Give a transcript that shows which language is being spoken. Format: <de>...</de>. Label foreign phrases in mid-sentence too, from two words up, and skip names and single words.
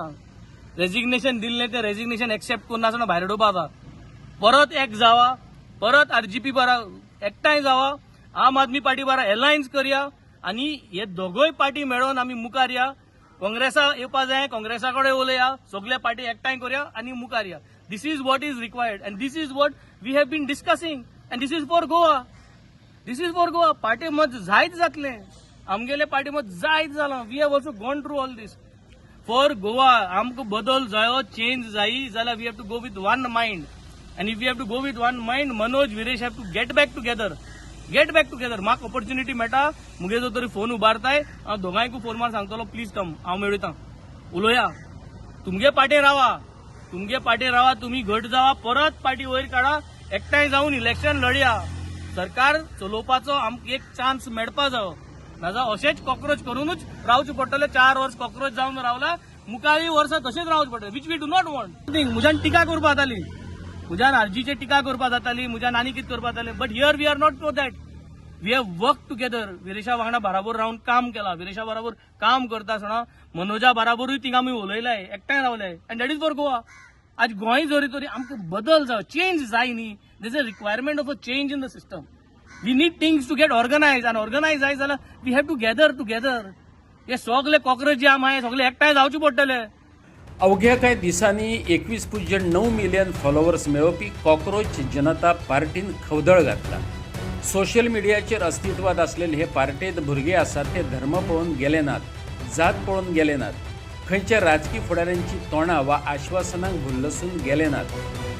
<kok>रेजिग्नेशन दिल्लें तें रेजिग्नेशन एक्सेप्ट करना आसतना भायर उडोवपा जाता. परत एक जावा, परत आरजीपी बारा एकठांय जावा, आम आदमी पार्टी बारा अलायन्स करया आनी हे दोगूय पार्टी मेळोन आमी मुखार या. काँग्रेसा येवपा जाय, काँग्रेसा कडेन उलया, सगळे पार्टी एकठांय करया आनी मुखार या.</kok> <en>this is what is required and this is what we have been discussing and this is for Goa. this is for Goa.</en> <kok>पार्टी मत जायत जातलें. आमगेले पार्टी मत जायत जालां.</kok> <en>we have also gone through all this. for Goa</en> <kok>आमकां बदल जायो, चेंज जायी जाल्यार</kok> <en>we have to go with one mind. And if we have to go with one mind, Manoj, Viresh have to get back together. Get back together.</en> <kok>म्हाका ऑपॉर्च्युनिटी मेळटा, मुगे जो तरी फोन उबारताय, हांव दोगांयकू फोन मार सांगतलो</kok> <en>please come,</en> <kok>हांव मेळयतां, उलोया. तुमगे पार्टी रावा, तुमगे पार्टी रावा, तुम्ही घट जावा, परत पार्टी वयर काडा, एकठांय जावन इलेक्शन लढया. सरकार चलोवपाचो आमकां एक चान्स मेळपा जायो. नाजाल्यार अशेंच कॉक्रोच करूनच रावचें पडटलें. 4 वर्स कॉक्रोच जावन रावला, मुखारी वर्सां तशेंच रावचें पडटलें,</kok> <en>which we do not want.</en> <kok>म्हज्यान टिका करपा जाताली, म्हज्यान आरजीचे टिका करपा जाताली, म्हज्यान आनी कितें करपा जातालें.</kok> <en>but here we are not for that. We have work together.</en> <kok>विरेशा वांगडा बराबर रावन काम केलां. विरेशा बराबर काम करता आसतना मनोजा बराबरूय थिंगा आमी उलयलाय, एकठांय रावले.</kok> <en>and that is for Goa.</en> <kok>आज गोंय जरी तरी आमकां बदल जाय, चेंज जाय न्ही.</kok> <en>there is a requirement of a change in the system. we need things to get organise</en> <kok>आनी ऑर्गनायज जाय जाल्यार</kok> <en>we have to gather together.</en> <kok>हे सगळे कॉक्रोच जे आहा सगळे एकठांय जावचे पडटले. अवघ्या कांय दिसांनी 21.9 मिलियन फॉलोवर्स मेळोवपी कॉक्रोच जनता पार्टीन खवदळ घातला. सोशल मिडियाचेर अस्तित्वात आसलेले हे पार्टेंत भुरगे आसात ते धर्म पळोवन गेले नात, जात पळोवन गेले नात, खंयच्या राजकीय फुडाऱ्यांची तोंडां वा आश्वासनांक भुल्लसून गेले नात.</kok>